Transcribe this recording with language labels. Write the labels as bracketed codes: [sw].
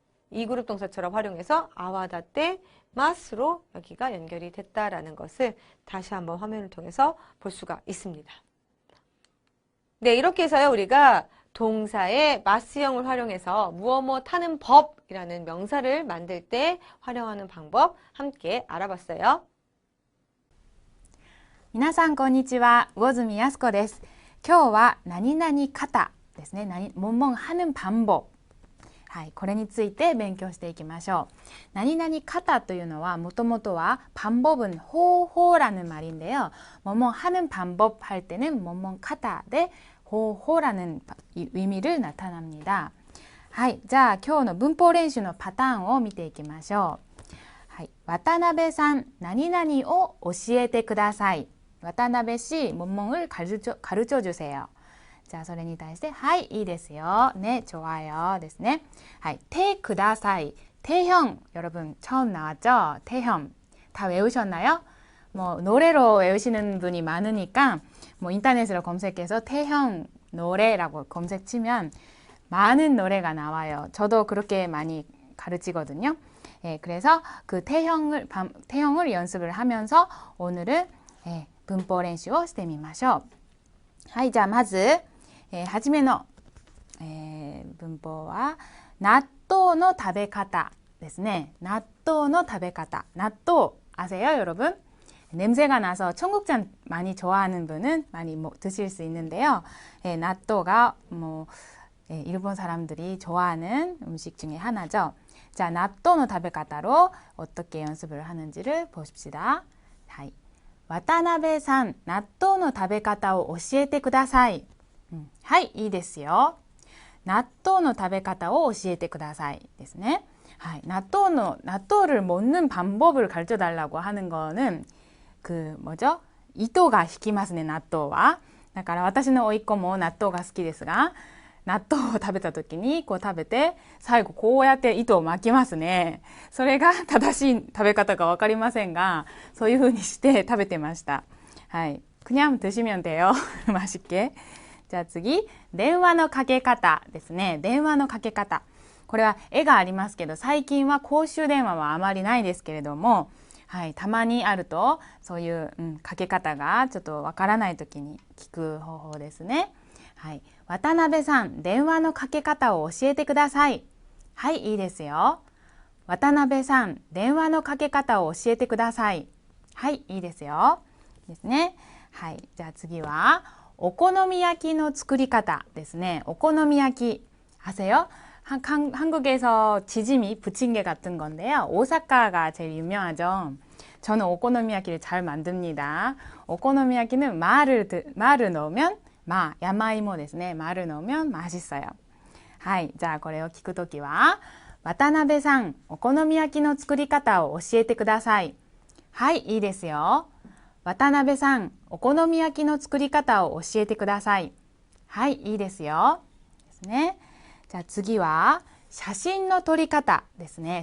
[ko] 이 그룹 동사처럼 활용해서 아와다테 마스로 여기가 연결이 됐다라는 것을 다시 한번 화면을 통해서 볼 수가 있습니다. 네, 이렇게 해서요 우리가 동사의 마스형을 활용해서 무엇뭐 타는 법이라는 명사를 만들 때 활용하는 방법 함께 알아봤어요. [ja] 皆さんこんにちは、魚住靖子です。今日は何々型ですね。 [ko] 뭐뭐 하는 방법。 [ja] はい、これについて勉強していきましょう。何々型というのはもともとは [ko] 방법은 호호라는 말인데요. 뭐뭐 하는 방법 할 때는 뭐뭐型で호호라는 의미를 나타납니다. [ja] はい、じゃあ今日の文法練習のパターンを見ていきましょう。はい。渡辺さん、何々を教えてください。 [ko] 渡辺씨、뭐뭐를 가르쳐 주세요。 [ja] じゃあそれに対して、はい、いいですよ。ね、 [ko] 좋아요 [ja] ですね。はい。てください。 [ko] 태형 여러분 처음 나왔죠? 태형 다 외우셨나요? 뭐 노래로 외우시는 분이 많으니까 뭐 인터넷으로 검색해서 태형 노래라고 검색치면 많은 노래가 나와요. 저도 그렇게 많이 가르치거든요. 예, 그래서 그 태형을 연습을 하면서 오늘은 예, 문법 [ja] 練習をしてみましょう。はい、じゃあまず、はじめの、文法は納豆の食べ方ですね。納豆の食べ方.納豆 [ko] 아세요, 여러분? 냄새가 나서 청국장 많이 좋아하는 분은 많이 드실 수 있는데요. 納豆가 일본 사람들이 좋아하는 음식 중에 하나죠. 자, [ja] 納豆の食べ方 [ko] 로 어떻게 연습을 하는지를 보십시다. [ja] はい。渡辺さん、納豆の食べ方を教えてください。はい、いいですよ。納豆の食べ方を教えてくださいですね。 [ko] はい、納豆를 먹는 방법을 가르쳐 달라고 하는 거는 뭐죠? [ja] 糸が引きますね、納豆は。だから私の甥っ子も納豆が好きですが、納豆を食べた時にこう食べて最後こうやって糸を巻きますね。それが正しい食べ方かわかりませんが、そういう風にして食べてました。 [ko] はい。그냥 드시면 돼요. 맛있게. [ja] じゃあ次、電話のかけ方ですね。電話のかけ方。これは絵がありますけど、最近は公衆電話はあまりないですけれども、はい、たまにあるとそういう、かけ方がちょっとわからない時に聞く方法ですね。はい、渡辺さん、電話のかけ方を教えてください。はい、いいですよ。渡辺さん、電話のかけ方を教えてください。はい、いいですよ。ですね。はい、じゃあ次はお好み焼きの作り方ですね。 [ko] お好み焼き아세요? 한국에서 지짐이 부침개 같은 건데요. 오사카가 제일 유명하죠. 저는 오코노미야키를 잘 만듭니다. 오코노미야키는 마를 넣으면 야마이모 ですね. 마를 넣으면 맛있어요. [ja] はい、じゃあこれを聞くときは、渡辺さん、お好み焼きの作り方を教えてください。はい、いいですよ。渡辺さん、お好み焼きの作り方を教えてください。はい、いいですよ。ですね。じゃあ次は写真の撮り方ですね。